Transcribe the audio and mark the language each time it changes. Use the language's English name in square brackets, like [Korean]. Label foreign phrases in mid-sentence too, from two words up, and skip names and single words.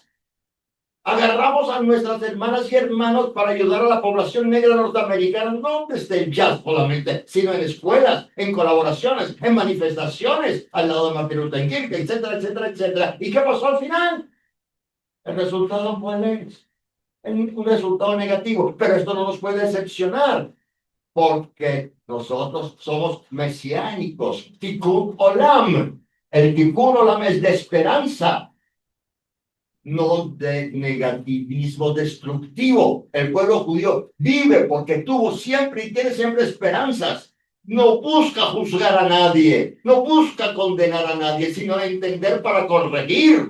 [Spanish] Agarramos a nuestras hermanas y hermanos para ayudar a la población negra norteamericana, no desde el jazz solamente, sino en escuelas, en colaboraciones, en manifestaciones, al lado de Martin Luther King, etcétera, etcétera, etcétera. ¿Y qué pasó al final? El resultado fue un resultado negativo, pero esto no nos puede decepcionar, porque nosotros somos mesiánicos, [Hebrew] תיקון עולם. [Spanish] El [Hebrew] תיקון עולם [Spanish] es de esperanza, no de negativismo destructivo. El pueblo judío vive porque tuvo siempre y tiene siempre esperanzas. No busca juzgar a nadie, no busca condenar a nadie, sino entender para corregir.